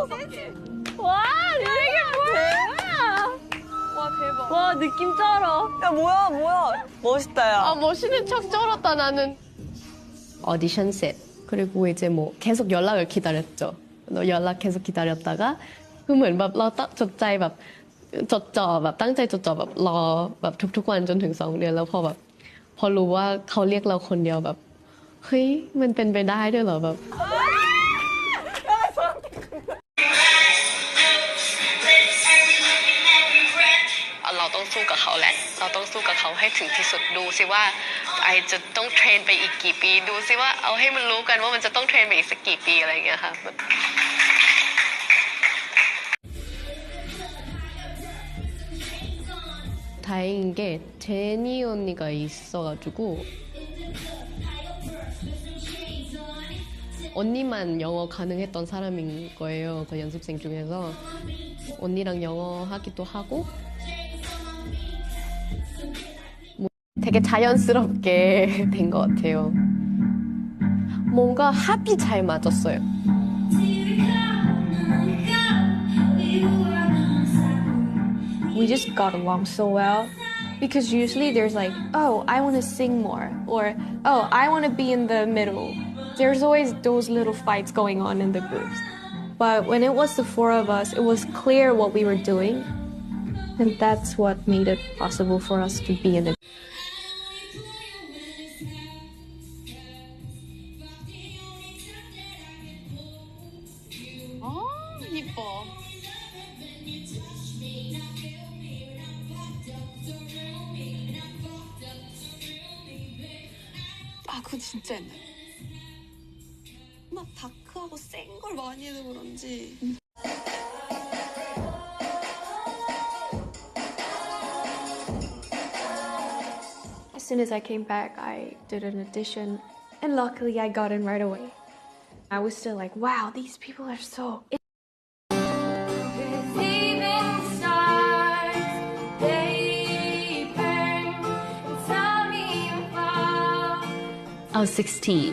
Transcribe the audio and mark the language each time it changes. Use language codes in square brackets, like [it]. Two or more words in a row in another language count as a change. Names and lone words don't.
[ko] 와, 이게 뭐야? 와, 대박. 와, 느낌 쩔어. 야, 뭐야. 멋있다, 야. 아, 멋있는 척 쩔었다, 나는. 오디션 셋. 그리고 이제 뭐 계속 연락을 기다렸죠. 연락 계속 기다렸다가 [th] คือเหมือนแบบเราจดใจแบบจดจ่อแบบตั้งใจจดจ่อแบบรอแบบทุกๆวันจนถึง2 เดือนแล้วพอแบบพอรู้ว่าเขาเรียกเราคนเดียวแบบเฮ้ยมันเป็นไปได้ด้วยเหรอแบบ เราต้องสู้กับเขาแหละเราต้องสู้กับเขาให้ถึงที่ สุดดูสิว่าไอจะต้องเทรนไปอีกกี่ปีดูสิว่าเอาให้มันรู้กันว่ามันจะต้องเทรนไปอีกสักกี่ปีอะไรอย่างเงี้ยค่ะ [ko] 다행인 게 제니 언니가 있어가지고 언니만 영어 가능했던 사람인 거예요. 그 연습생 중에서 언니랑 영어 하기도 하고 뭐 되게 자연스럽게 된 것 같아요. 뭔가 합이 잘 맞았어요. [en] We just got along so well because usually there's like, oh, I want to sing more, or oh, I want to be in the middle. There's always those little fights going on in the groups. But when it was the 4 of us, it was clear what we were doing, and that's what made it possible for us to be in it. [ko] 아, 이뻐. 아, 그거 진짜 옛날. 막 다크하고 센 걸 많이 해서 그런지. [en] As soon as I came back, I did an audition, and luckily I got in right away. I was still like, wow, these people are so. I was 16.